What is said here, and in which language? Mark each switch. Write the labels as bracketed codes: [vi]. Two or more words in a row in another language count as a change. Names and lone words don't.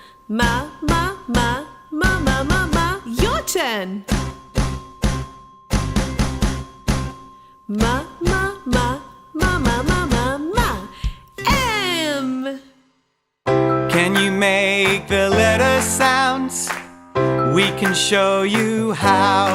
[en] Ma, ma, ma, ma, ma, ma, ma. Your turn. Ma, ma, ma, ma, ma, ma, ma, ma. M. Can you make the letter sounds? We can show you how.